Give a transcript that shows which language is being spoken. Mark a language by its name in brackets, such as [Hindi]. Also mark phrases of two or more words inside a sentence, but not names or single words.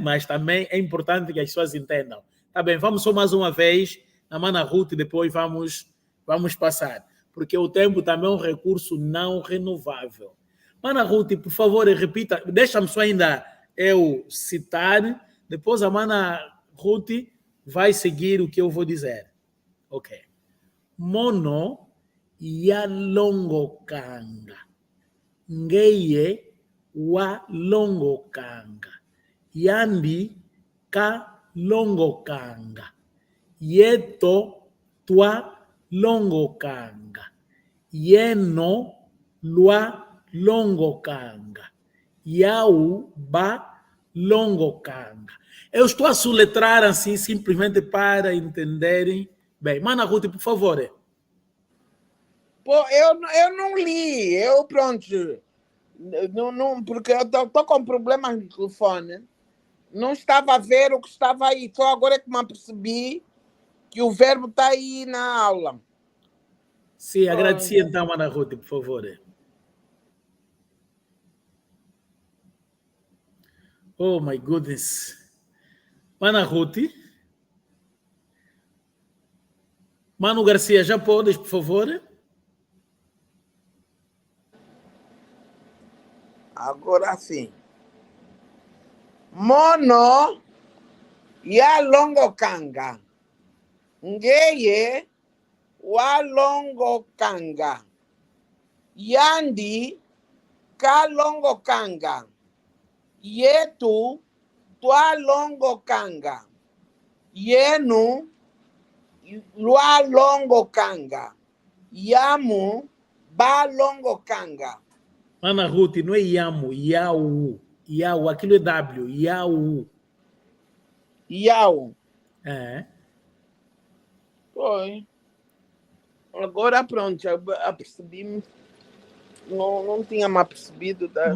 [Portuguese] Mas também é importante que as pessoas entendam. Tá bem, vamos só mais uma vez na Mana Ruth e depois vamos passar. Porque o tempo também é um recurso não renovável. Mana Ruth, por favor, repita. Deixa-me só ainda eu citar. Depois a Mana Ruth vai seguir o que eu vou dizer. [Kongo] Ok. Mono ya longo kanga. Ngeye wa longo kanga. Yandi ka longo kanga. Yeto tua longo kanga. Yeno lua longo kanga. Yau ba longo kanga. [Portuguese] Eu estou a soletrar assim simplesmente para entenderem bem. Mana Ruth, por favor. Pô, eu não li. Pronto. Não, porque eu estou com problemas no telefone. Não estava a ver o que estava aí. Só agora é que me apercebi que o verbo está aí na aula. Sim, agradeci então, Mana Ruth, por favor. [English] Oh, my goodness. [Portuguese] Mana Ruth. Mano Garcia, já podes, por favor? Agora sim. [Kongo] Mono ya longo kanga. Ngeye wa longo kanga. Yandi kalongo kanga. Yetu, tua longo kanga. Yenu, lua longo kanga. Yamu, ba longo kanga. [Portuguese] Mana Ruth, não é Yamu, Yau. Yau, aquilo é W, Yau. Yau. É. Foi. Agora pronto, já percebi. Não tinha mais percebido.